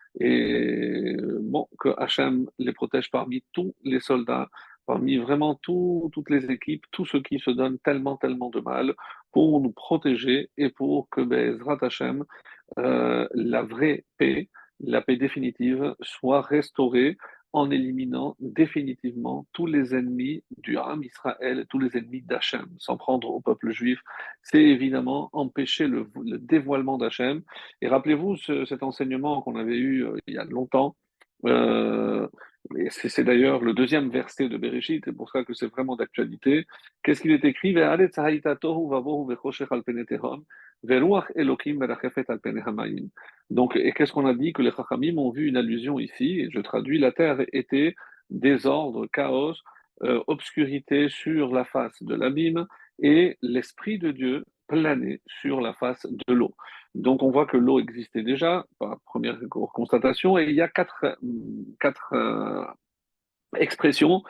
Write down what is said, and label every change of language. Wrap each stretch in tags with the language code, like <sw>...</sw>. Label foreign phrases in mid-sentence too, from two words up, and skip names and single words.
<fr>Et bon, que Hachem les protège parmi tous les soldats, parmi vraiment toutes les équipes, tous ceux qui se donnent tellement, tellement de mal pour nous protéger et pour que</fr> <he>בעזרת השם,</he> <fr>la vraie paix, la paix définitive, soit restaurée en éliminant définitivement tous les ennemis du</fr> <he>עם ישראל,</he> <fr>tous les ennemis d'Hachem, s'en prendre au peuple juif. C'est évidemment empêcher le dévoilement d'Hachem. Et rappelez-vous cet enseignement qu'on avait eu il y a longtemps. Euh, et c'est d'ailleurs le deuxième verset de Bereshit, c'est pour ça que c'est vraiment d'actualité. Qu'est-ce qu'il est écrit?</fr> <he>והארץ היתה תהו ובהו וחשך על פני תהום ורוח אלוקים מרחפת על פני המים.</he> <fr>Donc, et qu'est-ce qu'on a dit? Que les Chachamim ont vu une allusion ici, et je traduis, la terre était désordre, chaos, obscurité sur la face de l'abîme, et l'Esprit de Dieu planait sur la face de l'eau. Donc on voit que l'eau existait déjà, par première constatation, et il y a quatre expressions.</fr>